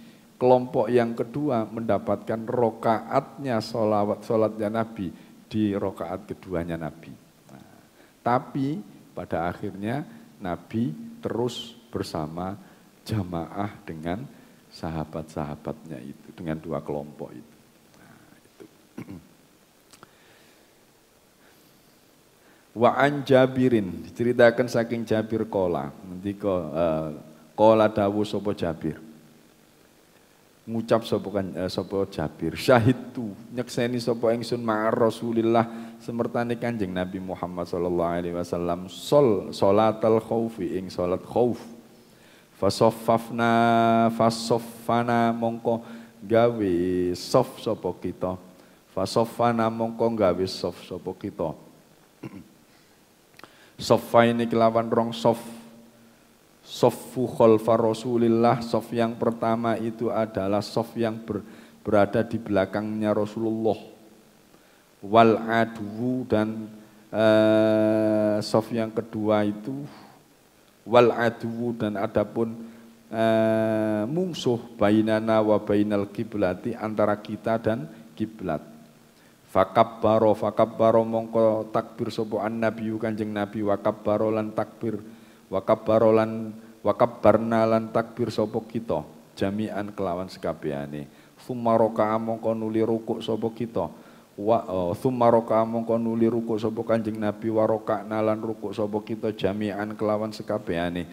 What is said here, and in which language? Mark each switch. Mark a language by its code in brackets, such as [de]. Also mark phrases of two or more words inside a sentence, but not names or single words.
[id] Kelompok yang kedua mendapatkan rokaatnya sholatnya Nabi di rokaat keduanya Nabi. Nah, tapi pada akhirnya Nabi terus bersama jamaah dengan sahabat-sahabatnya itu, dengan 2 kelompok itu. Nah, itu. [ar] Wa an Jabirin, [jv] diceritakan saking Jabir kola, nanti kola dawu sopo Jabir. Ngucap sapa Jabir, syahidtu nyekseni sapa ingsun [ar] ma'ar Rasulillah [jv] semertane Kanjeng Nabi Muhammad [ar] sallallahu alaihi wasallam salatal khaufi [jv] ing salat khauf. Fasoffana mongko gawe sof sapa kita. Fasoffana mongko gawe sof sapa kita. Soffaini kelawan rong sof. [ar] Soffu khalfa Rasulillah, [id] sof yang pertama itu adalah sof yang berada di belakangnya Rasulullah. [ar] Wal adu [id] dan sof yang kedua itu [ar] wal adu [id] dan adapun mungsuh [ar] bainana wa bainal kiblati [id] antara kita dan kiblat. [jv] Fakabbaro mongko takbir sapa an-nabiyyu Kanjeng Nabi [ar] wa kabbaro [jv] lan takbir wakabbarna lan takbir sapa kita jami'an kelawan sekabehane. [ar] Summa raka'a [jv] mongko nuli rukuk sapa kita. [ar] Summa raka'a [jv] mongko nuli rukuk sapa Kanjeng Nabi [ar] wa raka'na [jv] lan rukuk sapa kita jami'an kelawan sekabehane.